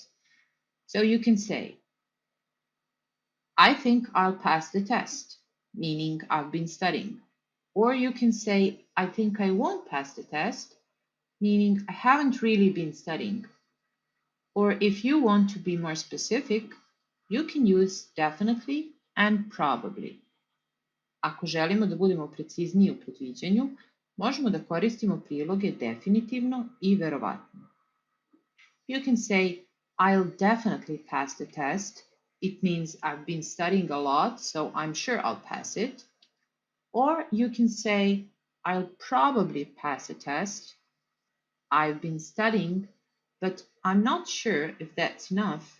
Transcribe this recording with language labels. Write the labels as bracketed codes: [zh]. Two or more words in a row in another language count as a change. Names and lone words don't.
[en] So you can say, I think I'll pass the test, meaning I've been studying. Or you can say, I think I won't pass the test, meaning I haven't really been studying. Or if you want to be more specific, you can use definitely and probably. [sr] Ako želimo da budemo precizniji u predviđanju, možemo da koristimo priloge definitivno i verovatno. [en] You can say, I'll definitely pass the test. It means I've been studying a lot, so I'm sure I'll pass it. Or you can say, I'll probably pass a test. I've been studying, but I'm not sure if that's enough.